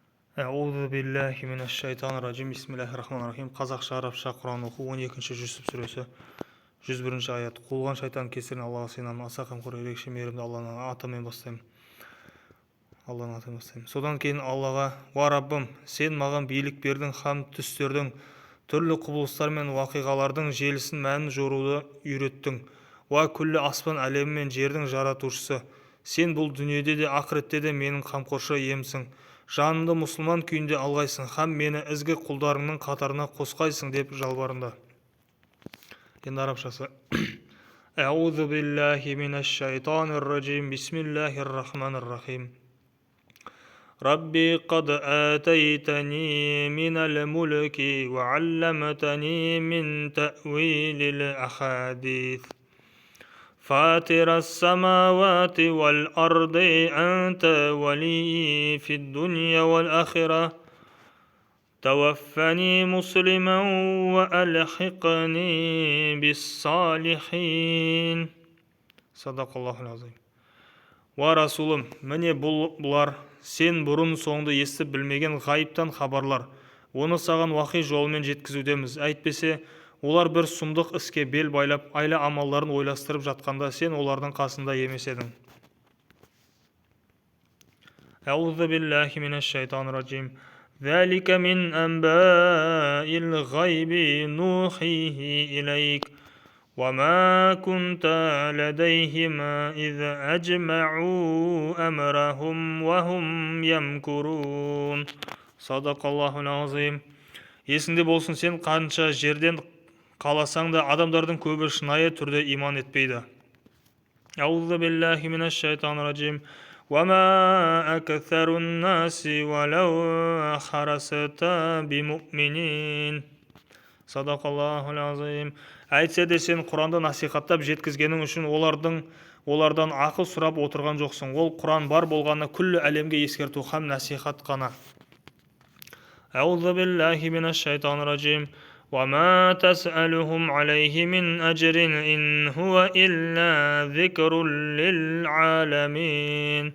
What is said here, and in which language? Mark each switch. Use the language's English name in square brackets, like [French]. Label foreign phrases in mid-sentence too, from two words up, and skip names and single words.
[Arabic] أعوذ بالله من الشيطان الرجيم. بسم الله الرحمن الرحيم. [Kazakh] Қазақша, арабша Құран оқу 12-ші Жүсіп сүресі 101-ші аят. Қуылған шайтан кесірінен Аллаға сыйынамын. Аса қамқор, ерекше мейірімді Алланың атымен бастаймын. Содан кейін Аллаға: "Уа Раббым, сен маған билік бердің һәм түстердің, түрлі құбылыстар мен уақиғалардың желісін мәнін жоруды үйреттің. Уа күллі аспан әлемі мен жердің жаратушысы, сен бұл дүниеде де ақыретте де менің қамқоршы иемсің. Жанымды мұсылман күйінде алғайсың һәм мені ізгі құлдарыңның қатарына қосқайсың" деп жалбарынды. Енді арабшасы. [Arabic] أعوذ بالله من الشيطان الرجيم. بسم الله الرحمن الرحيم. ربي قد آتيتني من الملك وعلمتني من تأويل الأحاديث فاطر السماوات والأرض أنت ولي في الدنيا والآخرة توفني مسلما وألحقني بالصالحين. صدق الله العظيم. [Kazakh] Уа Расулым, міне бұлар сен бұрын соңды естіп білмеген ғайыптан хабарлар. Оны саған уахи жолымен жеткізудеміз. Әйтпесе, олар бір сұмдық іске бел байлап, айла амалдарын ойластырып жатқанда сен олардың қасында емес едің. [Arabic] أعوذ بالله من الشيطان الرجيم. ذَلِكَ مِنْ أَنْبَاءِ الْغَيْبِ نُوحِيهِ إِلَيْكَ وَمَا كُنْتَ لَدَيْهِمْ إِذْ أَجْمَعُوا أَمْرَهُمْ وَهُمْ يَمْكُرُونَ. صدق الله العظيم. [Kazakh] Есіңде болсын, сен қанша жерден қаласаң да адамдардың көбі шынайы түрде иман етпейді. [Arabic] أعوذ بالله من الشيطان الرجيم. وَمَا أَكْثَرُ النَّاسِ وَلَوْ حَرَصْتَ بِمُؤْمِنِينَ. صدق الله العظيم. [Kazakh] Әйтсе де сен Құранды насихаттап жеткізгенің үшін олардан ақыл сұрап отырған жоқсың. Ол Құран бар болғаны күллі әлемге ескерту һәм насихат қана. [Arabic] أعوذ بالله من الشيطان الرجيم. وَمَا تَسْأَلُهُمْ عَلَيْهِ مِنْ أَجْرٍ إِنْ هُوَ إِلَّا ذِكْرٌ لِلْعَالَمِينَ.